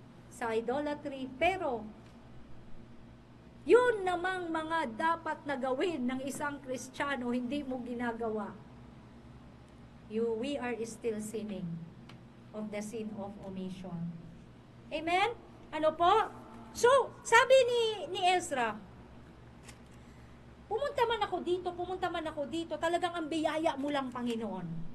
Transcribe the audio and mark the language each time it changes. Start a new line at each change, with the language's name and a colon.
Filipino: Sa idolatry, pero yun namang mga dapat na gawin ng isang Kristiyano, hindi mo ginagawa.
English: We are still sinning of the sin of omission. Amen?
Filipino: So, sabi ni Ezra, pumunta man ako dito, talagang ang biyaya mo lang, Panginoon.